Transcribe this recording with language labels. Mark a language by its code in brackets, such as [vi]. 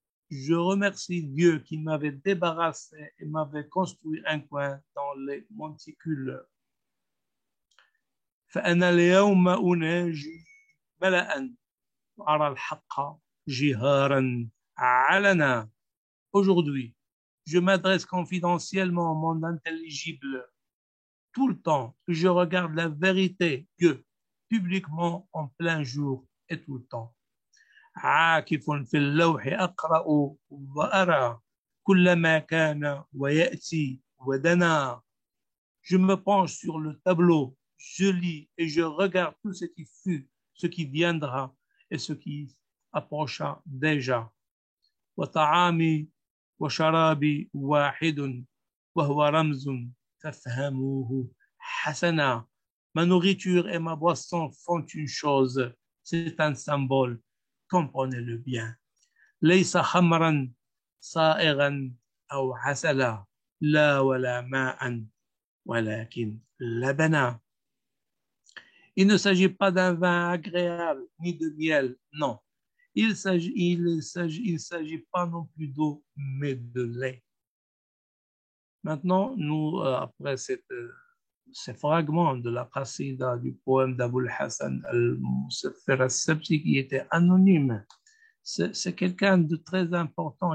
[fr] Je remercie Dieu qui m'avait débarrassé et m'avait construit un coin dans les monticules. [ar] فأنا اليوم أناجي ملأ وأرى الحق جهارا علنا. [fr] Aujourd'hui, je m'adresse confidentiellement au monde intelligible. Tout le temps, je regarde la vérité, Dieu, publiquement en plein jour et tout le temps. [ar] عاكف في اللوح أقرأ وأرى كل ما كان ويأتي ودنا. [fr] Je me penche sur le tableau, je lis et je regarde tout ce qui fut, ce qui viendra et ce qui approcha déjà. [ar] وطعامي وشرابي واحد وهو رمز فافهموه حسنا. [fr] Ma nourriture et ma boisson font une chose, c'est un symbole, comprenez-le bien. [ar] ليس خمرا صائغا أو عسلا لا ولا ماء ولكن لبنا. [fr] Il ne s'agit pas d'un vin agréable ni de miel, non. Il s'agit pas non plus d'eau, mais de lait. Maintenant, nous, après ces fragments de la qasida du poème d'Abul Hassan al-Musaffir al-Sabti qui était anonyme, c'est quelqu'un de très important.